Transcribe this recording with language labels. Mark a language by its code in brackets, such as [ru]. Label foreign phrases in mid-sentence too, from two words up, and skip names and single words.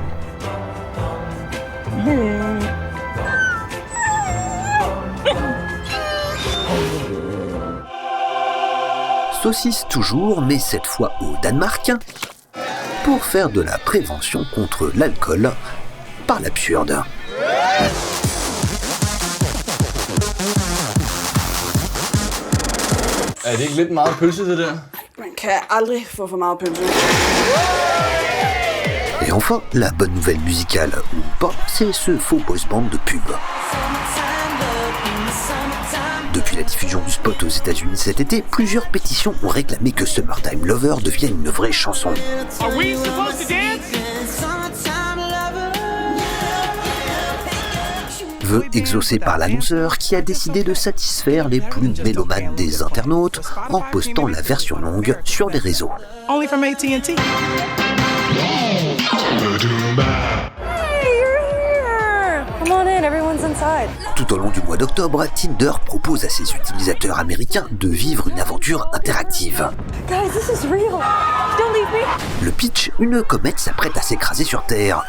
[fr] Saucisse toujours, mais cette fois au Danemark, pour faire de la prévention contre l'alcool par l'absurde. [da] Er det ikke lidt meget pølse, det der? Man kan aldrig få for meget pølse. [fr] Et enfin, la bonne nouvelle musicale ou pas, c'est ce faux boys band de pub. Depuis la diffusion du spot aux États-Unis cet été, plusieurs pétitions ont réclamé que Summertime Lover devienne une vraie chanson. Vœu exaucé par l'annonceur qui a décidé de satisfaire les plus mélomanes des internautes en postant la version longue sur les réseaux. [en] Only from AT&T. [fr] Tout au long du mois d'octobre, Tinder propose à ses utilisateurs américains de vivre une aventure interactive. Le pitch, une comète s'apprête à s'écraser sur Terre.